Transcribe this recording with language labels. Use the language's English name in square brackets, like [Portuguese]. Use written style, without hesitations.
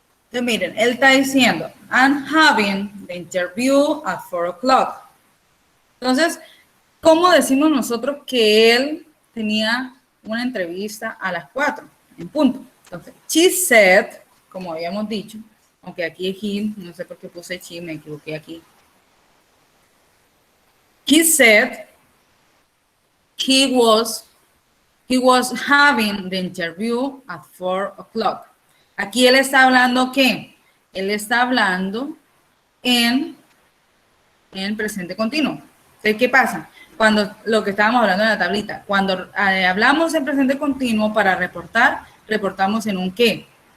[Spanish] Entonces miren, él está diciendo, [English] I'm having the interview at 4 o'clock. [Spanish] Entonces, ¿cómo decimos nosotros que él tenía una entrevista a las 4 en punto? Entonces, [English] she said, [Spanish] como habíamos dicho, aunque aquí es he, no sé por qué puse she, me equivoqué aquí. [English] He said he was having the interview at 4 o'clock. [Spanish] Aquí él está hablando ¿qué? Él está hablando en presente continuo. Entonces, ¿qué pasa? Cuando lo que estábamos hablando en la tablita, cuando hablamos en presente continuo para reportar, reportamos en un ¿qué?